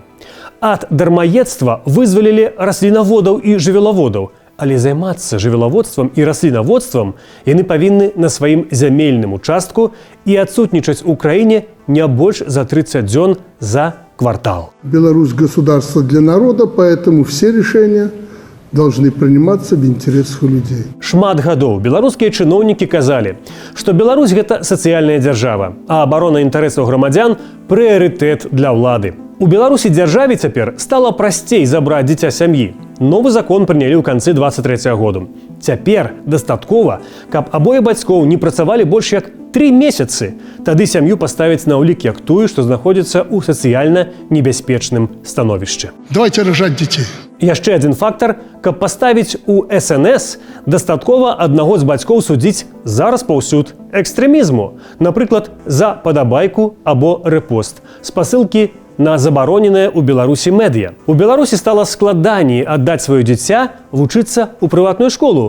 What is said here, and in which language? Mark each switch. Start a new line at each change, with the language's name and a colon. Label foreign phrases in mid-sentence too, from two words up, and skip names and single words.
Belarusian: Ад дармаедства вызвалілі раслінаводаў і жывёлаводаў, але займацца жывёлаводствам і раслінаводствам яны павінны на сваім зямельным участку і адсутнічаць у краіне не больш за 30 дзён за квартал.
Russian: Беларусь – государство для народа, поэтому все решения должны приниматься в интересах людей.
Belarusian: Шмат гадоў беларускія чыноўнікі казалі, што Беларусь – гэта сацыяльная дзяржава, а абарона інтарэсаў грамадзян – прыярытэт для ўлады. У Беларусі дзяржаве цяпер стала прасцей забраць дзіця сям'і. Новы закон прынялі ў канцы 23 году. Цяпер дастаткова, каб абое бацькоў не працавалі больш як 3 месяцы. Тады сям'ю паставяць на ўлік як тую, што знаходзіцца ў сацыяльна небяспечным становішчы.
Russian: Давайте рожать детей.
Belarusian: Яшчэ адзін фактар, каб паставіць у СНС, дастаткова аднаго з бацькоў судзіць за распаўсюд экстрэмізму, напрыклад, за падабайку або рэпост, спасылкі на забароненае ў Беларусі медыя. У Беларусі стала складаней аддаць сваё дзіця вучыцца ў прыватную школу.